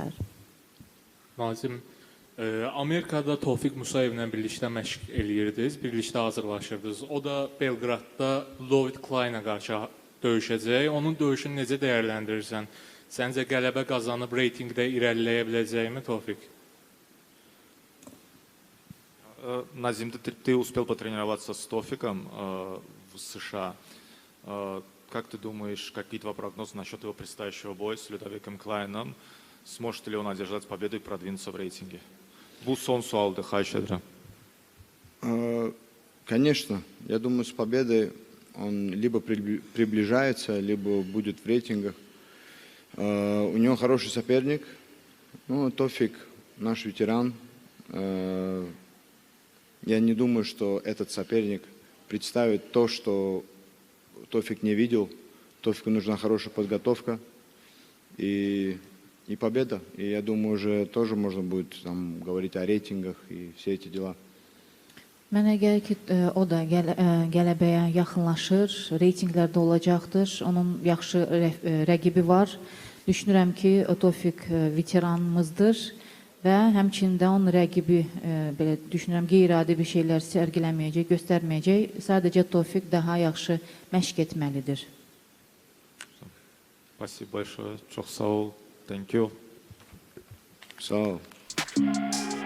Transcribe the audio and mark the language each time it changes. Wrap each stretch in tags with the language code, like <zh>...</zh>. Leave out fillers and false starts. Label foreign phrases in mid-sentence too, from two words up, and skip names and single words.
<az>Nazim, Amerikada Tofiq Musayevlə birlikdə məşq eləyirdiniz, birlikdə hazırlaşırdınız. O da Belqradda Lloyd Kleinə qarşı döyüşəcək. Onun döyüşünü necə dəyərləndirirsən? Səncə qələbə qazanıb reytingdə irəliləyə biləcəkmi Tofiq?</az> <ru>Назим, ты успел потренироваться с Тофиком в США. Как ты думаешь, какие твои прогнозы насчет его предстоящего боя с Людовиком Клайном? Сможет ли он одержать победу и продвинуться в рейтинге?</ru> <az>Bu son sualdı, xahiş edirəm.</az> <ru>Конечно, я думаю, с победой он либо приближается, либо будет в рейтингах. У него хороший соперник. Ну, Тофик наш ветеран. Я не думаю, что этот соперник представит то, что Тофик не видел. Тофику нужна хорошая подготовка и победа. И я думаю, уже тоже можно будет там говорить о рейтингах и все эти дела.</ru> <az>Mənə gəlir ki, o da qələbəyə yaxınlaşır, reytinqlərdə olacaqdır. Onun yaxşı rəqibi var. Düşünürəm ki, Tofik veteranımızdır və həmçində onun rəqibi belə düşünürəm qeyri-adi bir şeylər sərgiləməyəcək, göstərməyəcək. Sadəcə Tofik daha yaxşı məşq etməlidir.</az> <ru>Спасибо большое.</ru> <az>Çok sağ ol.</az> <en>Thank you.</en> <az>Sağ ol.</az>